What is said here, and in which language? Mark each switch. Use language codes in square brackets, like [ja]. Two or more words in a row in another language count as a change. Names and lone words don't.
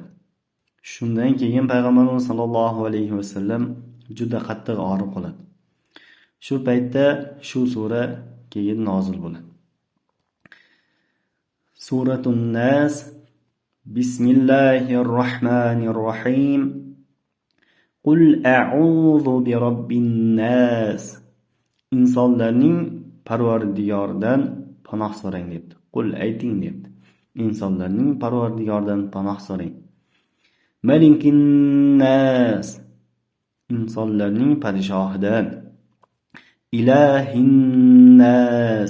[uz] Shundan keyin payg'ambarimiz [ar] صلى الله عليه وسلم [uz] juda qattiq og'rib qoladi. Shu paytda shu sura keyin nozil bo'ladi. [ar] سورة الناس. بسم الله الرحمن الرحيم. قل أعوذ برب الناس. [uz] Insonlarning Parvardigoridan panoh so'rang debdi. Qul ayting debdi. İnsanlarning Parvardigoridan panoh so'rang. [ar] ملك الناس. [uz] İnsonlarning podshohidan. [ar] إله الناس.